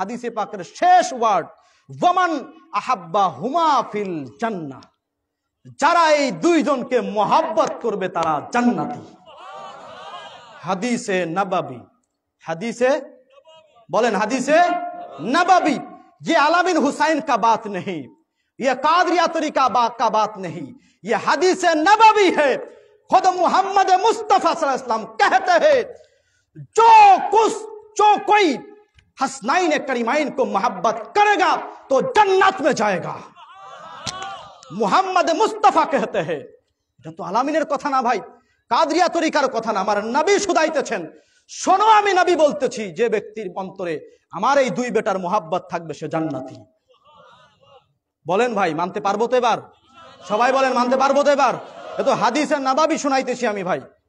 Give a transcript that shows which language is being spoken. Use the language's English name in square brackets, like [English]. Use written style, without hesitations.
[Bangla] হাদিসে পাকের শেষ ওয়ার্ড ওয়ামান আহাব্বা হুমা ফিল জান্নাহ, যারা এই দুইজনকে মহব্বত করবে তারা জান্নাতি। হাদিসে নববী, হাদিসে বলেন হাদিসে नबवी। [Hindi] ये अलामीन हुसैन का बात नहीं, ये कादरिया तरीका का बात नहीं, ये हदीस नबवी है। खुद मोहम्मद मुस्तफा सल्लल्लाहु अलैहि वसल्लम कहते हैं जो कोई हसनाइन करीमाइन को मोहब्बत करेगा तो जन्नत में जाएगा। मोहम्मद मुस्तफा कहते हैं, [Bangla] এটা তো আলামিনের কথা না ভাই, কাদরিয়া তরিকার কথা না, আমার নবী শুধাইতেছেন। শোনো আমি নবী বলতেছি, যে ব্যক্তির অন্তরে আমার এই দুই বেটার মোহাব্বত থাকবে সে জান্নাতি। বলেন ভাই মানতে পারবো তো এবার? সবাই বলেন মানতে পারবো তো এবার? এ তো হাদিসের নববী শুনাইতেছি আমি ভাই।